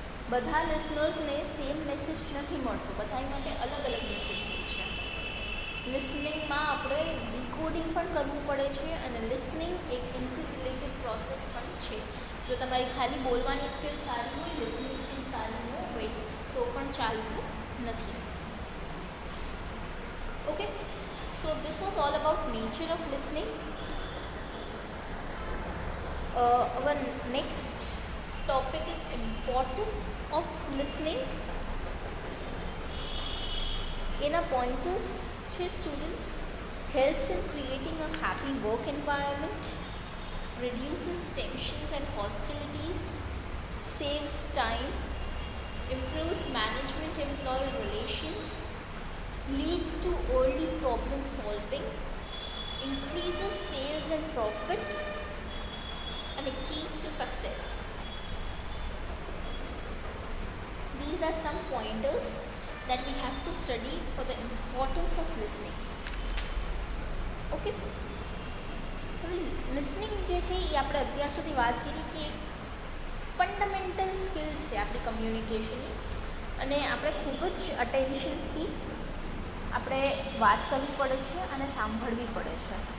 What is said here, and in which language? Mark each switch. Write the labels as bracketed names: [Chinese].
[Gujarati] બધા લિસનર્સને same message નથી મળતો, બધા માટે અલગ અલગ મેસેજ હોય છે. લિસનિંગમાં આપણે ડીકોડિંગ પણ કરવું પડે છે અને લિસનિંગ એક ઇન્ટરરિલેટેડ પ્રોસેસ પણ છે. જો તમારી ખાલી બોલવાની સ્કિલ સારી હોય, લિસનિંગ સ્કિલ સારી ન હોય તો પણ ચાલતું નથી. [English] Okay, so this was all about nature of listening. Our next topic is importance of listening. એના pointers છે students, helps in creating a happy work environment, reduces tensions and hostilities, saves time, improves management employee relations, leads to early problem solving, increases sales and profit, and a key to success. These are some pointers that we have to study for the importance of listening. [Gujarati] Okay, હવે listening જે છે એ આપણે અત્યાર સુધી વાત કરી કે fundamental skill છે આપણી કમ્યુનિકેશનની, અને આપણે ખૂબ જ અટેન્શનથી આપણે વાત કરવી પડે છે અને સાંભળવી પડે છે.